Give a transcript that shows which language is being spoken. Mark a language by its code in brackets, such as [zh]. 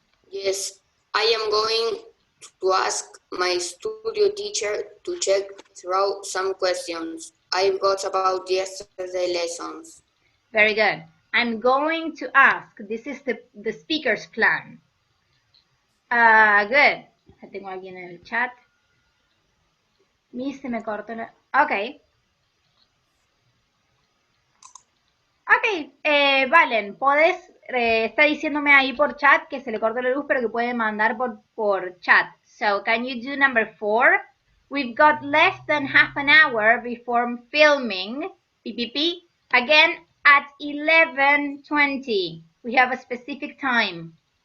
[en] Yes, I am going to ask my studio teacher to check through some questions I've got about yesterday's lessons. Very good. I'm going to ask. This is the speaker's plan. Good. [es] Ya tengo a alguien en el chat. Se me cortó la... Ok. Ok, Valen, podés, está diciéndome ahí por chat que se le cortó la luz, pero que puede mandar por chat. [en] So, can you do number 4? We've got less than half an hour before filming. PPP. Again, at 11:20. We have a specific time.